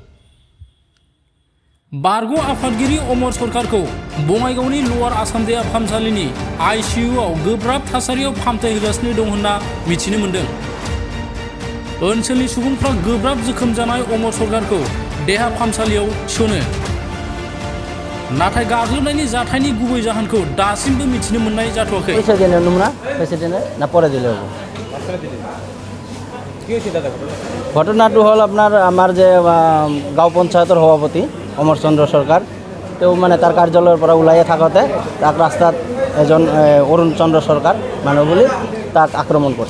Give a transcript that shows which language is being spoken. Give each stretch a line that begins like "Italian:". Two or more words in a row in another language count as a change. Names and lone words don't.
Bodo: बारग' आफादगिरि अमर सरकारखौ बङाइगावनि लवार आसाम देहा फाहामसालिनि आइसिइउआव गोब्राब थासारियाव फाहामथाय होगासिनो दं होनना मिथिनो मोन्दों। ओनसोलनि सुबुंफ्रा गोब्राब जोखोम जानाय अमर सरकारखौ देहा फाहामसालियाव थिसनो। नाथाय गाग्लोबनायनि जाथायनि गुबै जाहोनखौ दासिमबो मिथिनो मोननाय जाथ'वाखै।
Assamese: ঘটনাটো হ'ল আপোনাৰ আমাৰ যে গাঁও পঞ্চায়তৰ সভাপতি অমৰ চন্দ্ৰ সৰকাৰ তেওঁ মানে তাৰ কাৰ্যালয়ৰ পৰা ওলাইয়ে থাকোঁতে তাক ৰাস্তাত এজন অৰুণ চন্দ্ৰ সৰকাৰ মানুহ বুলি তাক আক্ৰমণ কৰিছে।